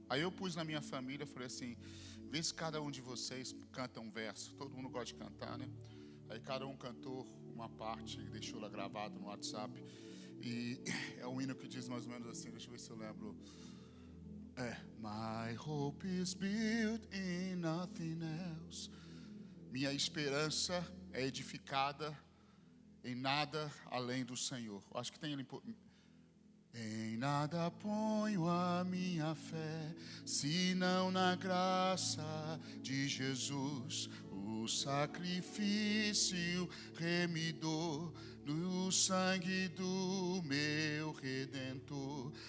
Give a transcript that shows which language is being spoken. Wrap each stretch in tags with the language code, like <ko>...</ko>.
<pt>Aí eu pus na minha família, falei assim, vê se cada um de vocês canta um verso. Todo mundo gosta de cantar, né? Aí cada um cantou uma parte e deixou ela gravada no WhatsApp. E é um hino que diz mais ou menos assim, deixa eu ver se eu lembro.</pt> <en>My hope is built in nothing else.</en> <pt>Minha esperança é edificada em nada além do Senhor. Acho que tem ele. Em nada ponho a minha fé, senão na graça de Jesus, o sacrifício remidor do sangue do meu Redentor.</pt>